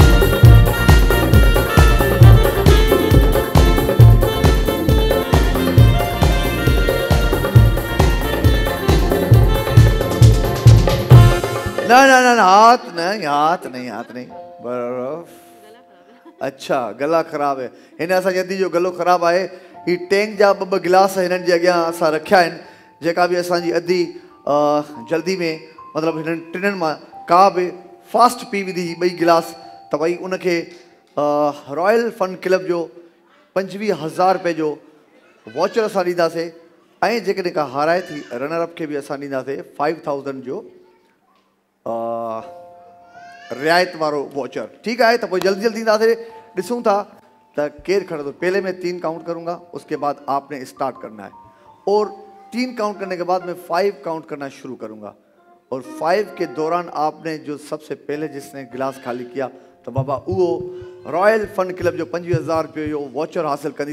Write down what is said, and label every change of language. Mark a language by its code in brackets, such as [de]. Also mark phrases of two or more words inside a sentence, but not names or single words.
[ur] نہ نہ نہ ہاتھ نہیں، ہاتھ نہیں، ہاتھ نہیں، برف. اچھا، گلا خراب ہے. [sd] हिन असांजी अदी जो गलो ख़राब आहे। ही टैंक जा ॿ गिलास हिननि जे अॻियां असां रखिया आहिनि, जेका बि असांजी अदी जल्दी में, मतिलबु हिननि टिननि मां का बि फास्ट पी विधी 2 गिलास, त भई उनखे रॉयल फन क्लब जो 25,000 रुपए जो वॉचर असां ॾींदासीं ऐं जेकॾहिं का हाराए थी रनर अप खे बि असां ॾींदासीं 5000 जो रियायत वारो वॉचर। ठीक है, तो कोई जल्दी जल्दी ॾींदासीं। ॾिसूं था तो केर खड़े। [ur] تو پہلے میں 3 کاؤنٹ کروں گا، اس کے بعد آپ نے اسٹارٹ کرنا ہے اور 3 کاؤنٹ کرنے کے بعد میں 5 کاؤنٹ کرنا شروع کروں گا اور 5 کے دوران آپ نے جو سب سے پہلے جس نے گلاس خالی کیا تو بابا وہ رائل فن کلب [sd] जो 25,000 रुपये जो वॉचर हासिल कंदी।